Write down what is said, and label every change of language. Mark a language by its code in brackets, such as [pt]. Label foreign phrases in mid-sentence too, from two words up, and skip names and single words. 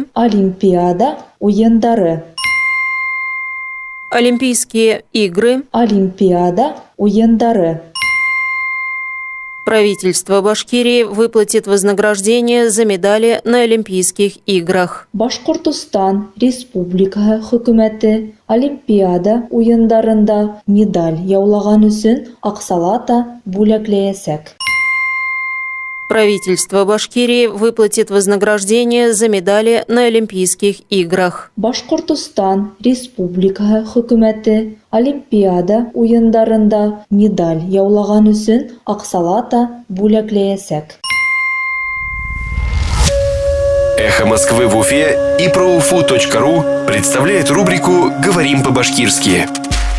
[ba] Олимпиада. Уендары. [ru] Олимпийские игры. [ba] Олимпиада. Уендары. [ru] Правительство Башкирии выплатит вознаграждение за медали на Олимпийских играх. [ba] Башкортостан Республикаһы Хөкүмәте Олимпиада уендарында медаль яулаган өсөн аксалата бүләкләячәк. [ru] Правительство Башкирии выплатит вознаграждение за медали на Олимпийских играх. [ba] Башкортостан Республикаһы Хөкүмәте Олимпиада уендарында медаль яулаган өсөн аксалата бүләкләячәк. [ru] «Эхо Москвы» в Уфе и ProUFU.ru представляет рубрику «Говорим по-башкирски».